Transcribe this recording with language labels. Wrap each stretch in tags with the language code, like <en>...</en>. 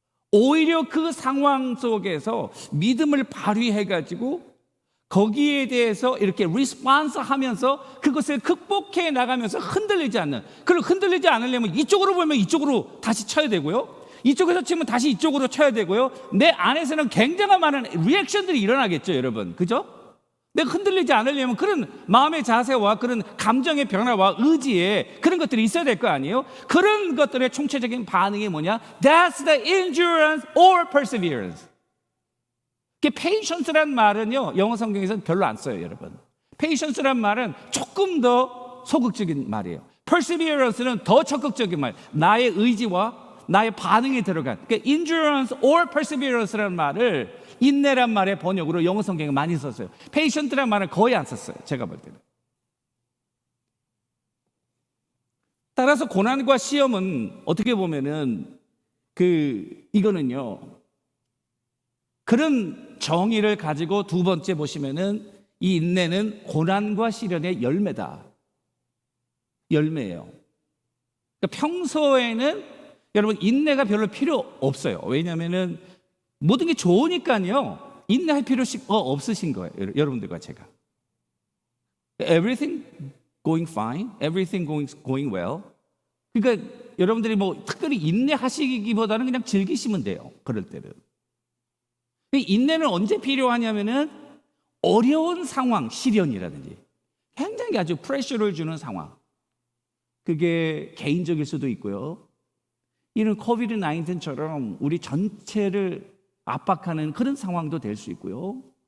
<ko>오히려 그 상황 속에서 믿음을 발휘해가지고 거기에 대해서 이렇게 리스폰스 하면서 그것을 극복해 나가면서 흔들리지 않는, 그리고 흔들리지 않으려면 이쪽으로 보면 이쪽으로 다시 쳐야 되고요, 이쪽에서 치면 다시 이쪽으로 쳐야 되고요. 내 안에서는 굉장한 많은 리액션들이 일어나겠죠, 여러분. 그죠? 내가 흔들리지 않으려면 그런 마음의 자세와 그런 감정의 변화와 의지에 그런 것들이 있어야 될 거 아니에요? 그런 것들의 총체적인 반응이 뭐냐?</ko> <en>That's the endurance or perseverance.</en> <ko>patience란 말은요, 영어 성경에서는 별로 안 써요, 여러분. patience란 말은 조금 더 소극적인 말이에요. perseverance는 더 적극적인 말, 나의 의지와 나의 반응이 들어간. 그러니까</ko> <en>endurance or perseverance</en> <ko>라는 말을 인내란 말의 번역으로 영어 성경에 많이 썼어요. patient란 말은 거의 안 썼어요, 제가 볼 때는. 따라서 고난과 시험은 어떻게 보면은 이거는요, 그런 정의를 가지고 두 번째 보시면은 이 인내는 고난과 시련의 열매다. 열매예요. 그러니까 평소에는 여러분 인내가 별로 필요 없어요. 왜냐하면은 모든 게 좋으니까요. 인내할 필요 없으신 거예요. 여러분들과 제가.</ko> <en>Everything going fine, everything going well.</en> <ko>그러니까 여러분들이 뭐 특별히 인내하시기보다는 그냥 즐기시면 돼요. 그럴 때는. 인내는 언제 필요하냐면은 어려운 상황, 시련이라든지 굉장히 아주 프레셔를 주는 상황. 그게 개인적일 수도 있고요. 이런 코비드 19처럼 우리 전체를 압박하는 그런 상황도 될 수 있고요.</ko>